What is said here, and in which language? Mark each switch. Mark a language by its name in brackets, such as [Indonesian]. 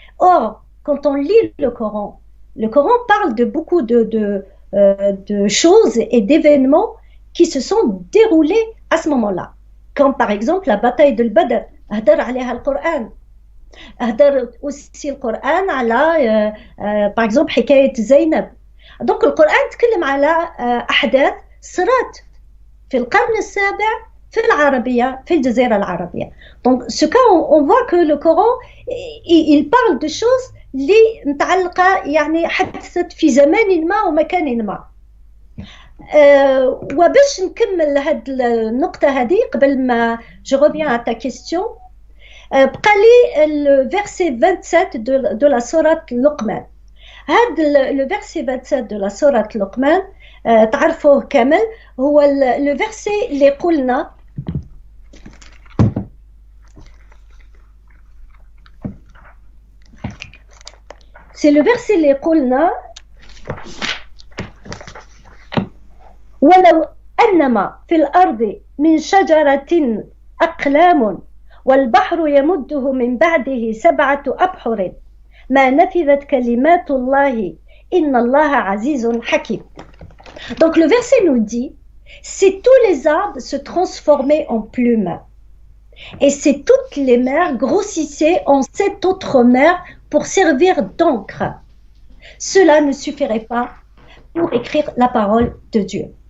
[French] Or, quand on lit le Coran parle de beaucoup de choses et d'événements qui se sont déroulés à ce moment-là. Comme par exemple la bataille de Badr, [Arabic] هدر عليها القرآن. هدر [French] aussi [Arabic] القرآن على [French] par exemple [Arabic] حكاية زينب. [French] Donc [Arabic] القرآن تكلم على أحداث صارت في القرن السابع في العربية في الجزيرة العربية. [French] Donc ce cas on voit que le Coran il parle de choses [Arabic] اللي متعلقة يعني حدثت في زمان ما ومكان ما. وباش نكمل هاد النقطة هذه قبل ما [French] je reviens à ta question. [Arabic] بقى لي [French] le verset 27 de la sourate Luqman. هاد le verset 27 de la sourate Luqman [Arabic] تعرفوه كامل هو [French] le verset [Arabic] اللي قلنا [French] c'est le verset [Arabic] اللي قلنا ولو أنما في الأرض من شجرة أقلام والبحر يمده من بعده 7 أبحر ما نفذت كلمات الله إن الله عزيز حكيم. [French] Donc le verset nous dit si tous les arbres se transformaient en plumes et si toutes les mers grossissaient en 7 autres mers pour servir d'encre, cela ne suffirait pas pour écrire la parole de Dieu.